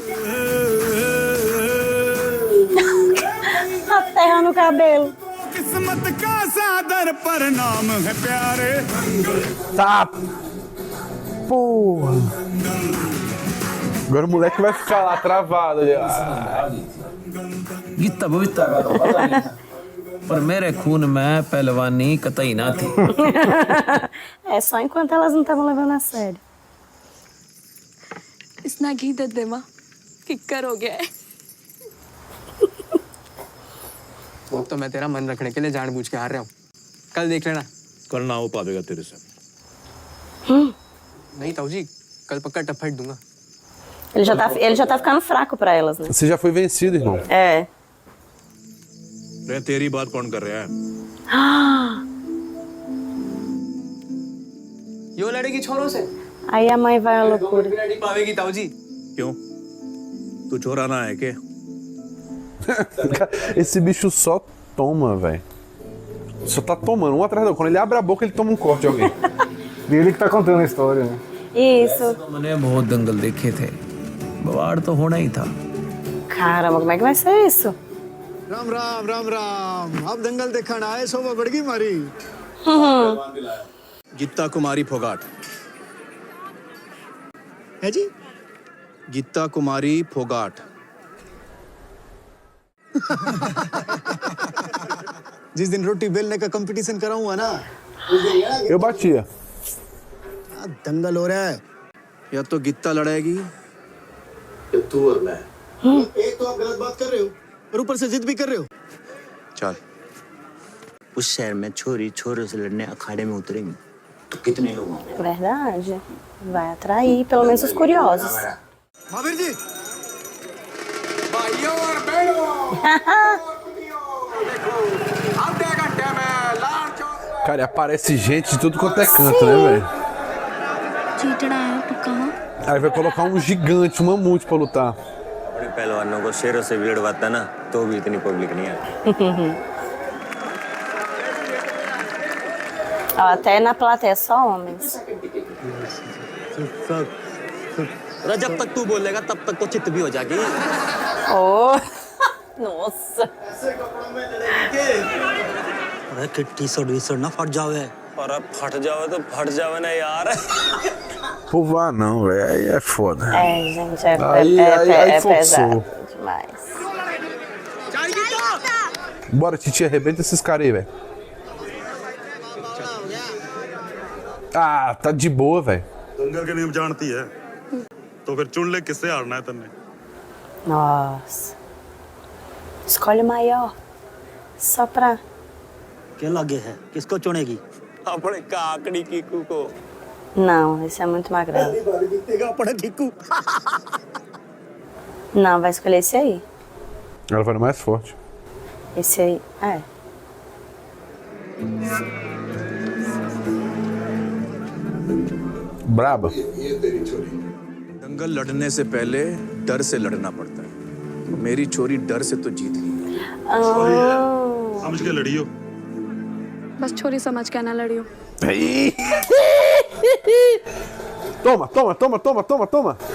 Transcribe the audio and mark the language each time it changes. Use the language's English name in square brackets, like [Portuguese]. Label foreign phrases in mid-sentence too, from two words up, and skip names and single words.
[Portuguese] A terra no cabelo. Tá. Porra. Agora o moleque vai ficar lá travado ali. [Hindi] गीता बबीता का तो पता नहीं था, पर मेरे खून में पहलवानी कतई ना थी। [Portuguese] É só enquanto elas não estavam levando a sério. [Hindi] इतना घी दे दे माँ, किक्कर हो गया है। वो तो मैं तेरा मन रखने के लिए जानबूझ के हार रहा हूँ। कल देख लेना। कल ना हो पाएगा तेरे से। नहीं ताऊ जी, कल पक्का टफट दूंगा। [Portuguese] Ele já tá ficando fraco pra elas, né? Você já foi vencido, irmão. É. [Hindi] रे तेरी बात कौन कर रहा है? यो लड़ेगी छोरों से। [Portuguese] Aí a mãe vai à loucura. [Hindi] नहीं पावेगी ताऊ जी। क्यों? तू चोराना है क्या? [Portuguese] Esse bicho só toma, velho. Só tá tomando, um atrás do outro. Quando ele abre a boca, ele toma um corte de alguém. E ele que tá contando a história, né? Isso. [Hindi] तो मैंने बहुत दंगल देखे थे, बवाड़ तो होना ही था। [Portuguese] Caramba, como é que vai ser isso? [Hindi] राम राम राम राम। अब दंगल देखना आए, शोभा बढ़ गई मारी। गीता कुमारी फोगाट। है जी? गीता कुमारी फोगाट। जिस दिन रोटी बेलने का कंपटीशन कराऊंगा ना, [Portuguese] Eu batia. [Hindi] दंगल हो रहा है। या तो गीता लड़ेगी ये तू और मैं। एक तो आप गलत बात कर रहे हो और ऊपर से जिद भी कर रहे हो। चल। उस शहर में छोरी छोरों से लड़ने अखाड़े में उतरेंगे तो कितने लोग होंगे? [Portuguese] Verdade. Vai atrair pelo menos os curiosos. [Hindi] महावीर जी, [Portuguese] Cara, e aparece gente de tudo quanto é canto, né, velho? [Hindi] जीतना है पक्का। [Portuguese] Aí vai colocar um gigante, um mamute pra lutar. [Hindi] बड़े पहलवानों को शेरों से भिड़वाता ना तो भी इतनी पब्लिक नहीं आती। [Portuguese] Ó, até na plateia só homens. [Hindi] जब तक तू बोलेगा तब तक तो चित्त भी हो जाएगी। [Portuguese] Oh! Nossa! [Hindi] अरे किट्टी सड़ ना फट जावे। अरे फट जावे तो फट जावे ना यार। [Portuguese] Povo, ah não, velho. Aí é foda. É, gente, Aí forçou. pesado demais. Bora, Titi, arrebenta esses caras aí, velho. Ah, tá de boa, velho. [Hindi] दंगल के नियम जानती है तो फिर चुन ले किससे हारना है तन्ने। [Portuguese] Nossa. Escolhe o maior. Só pra... [Hindi] क्या लगे है? किसको चुनेगी? अपने काकड़ी कीकू को। [Portuguese] Não, esse é muito magrelo. [Hindi] अपने कीकू। [Portuguese] Não, vai escolher esse aí. Ela vai no mais forte. Esse aí, é. Braba. [Hindi] दंगल लड़ने से पहले डर से लड़ना पड़ता है। मेरी छोरी डर से तो जीत गई। समझ के लड़ियो। बस छोरी समझ के ना लड़ियो। [Portuguese] Toma, toma, toma, toma, toma, toma.